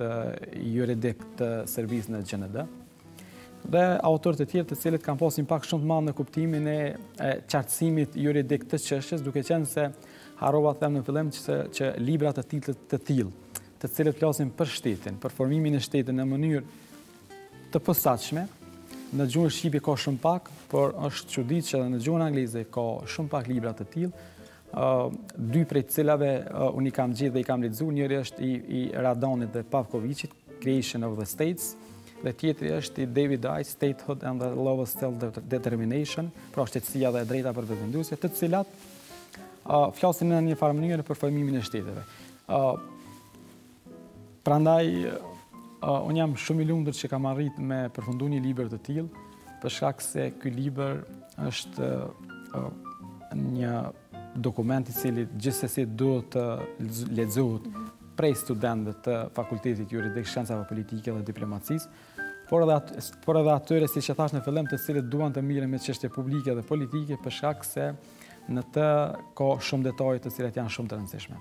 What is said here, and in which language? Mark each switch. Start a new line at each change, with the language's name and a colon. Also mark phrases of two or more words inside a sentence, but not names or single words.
Albanian: juridik të servisë në GND, dhe autorët e tjerë të cilët kanë pasur impakt shumë të madh në kuptimin e qartësimit juridik të çështjes, duke qenë se harrova të them në fillim që libra të tillë, të cilët flasin për shtetin, për formimin e shtetit në mënyrë të posaçme, Në gjuhën shqipe ka shumë pak, por është çuditë që edhe në gjuhën angleze ka shumë pak libra të tillë. Dy prej cilave unë i kam gjetë dhe i kam lexuar, njëri është i Radonit dhe Pavkovićit, Creation of the States, dhe tjetri është i David Icke, Statehood and the Law of Self-Determination, pra shtetësia dhe e drejta për vetëvendosje, të cilat flasin në një farë mënyrë për formimin e shteteve. Prandaj, unë jam shumë i lumtur që kam arrit me përfundu një libër të tillë, për shkak se ky libër është një dokument i cili gjithsesi duhet të lexohet prej studentëve të Fakultetit Juridik, Shkencave Politike dhe Diplomacisë, por edhe atyre, siç e thash në fillim, të cilët duan të mirën me çështje publike dhe politike, për shkak se në të ka shumë detaje të cilat janë shumë të rëndësishme.